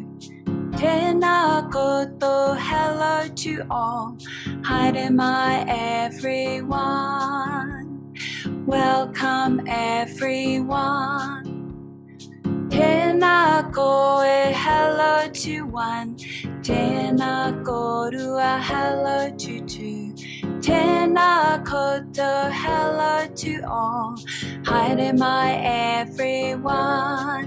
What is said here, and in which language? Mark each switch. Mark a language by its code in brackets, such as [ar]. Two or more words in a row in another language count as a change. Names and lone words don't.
[mi] Tēnā koto, [en] hello to all. [mi] Haere mai everyone. [en] Welcome everyone. [mi] Tēnā koe, [en] hello to one. [mi] Tēnā korua, [en] hello to two. [mi] Tēnā koto, [en] hello to all. [mi] Haere mai everyone.